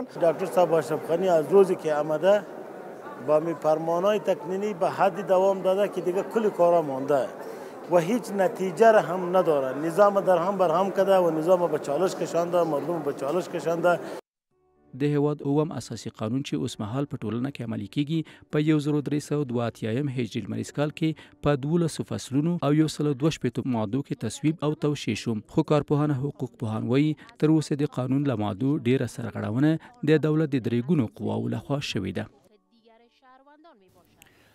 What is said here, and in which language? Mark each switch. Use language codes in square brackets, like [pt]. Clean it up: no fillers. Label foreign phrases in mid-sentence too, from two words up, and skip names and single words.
[fa] دکتر صاحب اشرف غنی از روزی که آمده با می فرمانهای تقنینی به حد دوام داده که دیگه کل کارا مانده و هیچ نتیجه را هم نداره. نظام در هم بر هم کرده و نظام به چالش کشانده، مردم به چالش کشانده. [ps] د هیواد اوم اساسي قانون چې اوس مهال په ټولنه کې عملي کیږي په 1382 هجري لمریز کال کې په 12 فصلونو او 102 مادو کې تصویب او توشیح شو، خو کارپوهان حقوق پوهان وایي تر اوسه د قانون له مادو ډیره سرغړونه د دولت د 3 قواو لخوا شوې ده.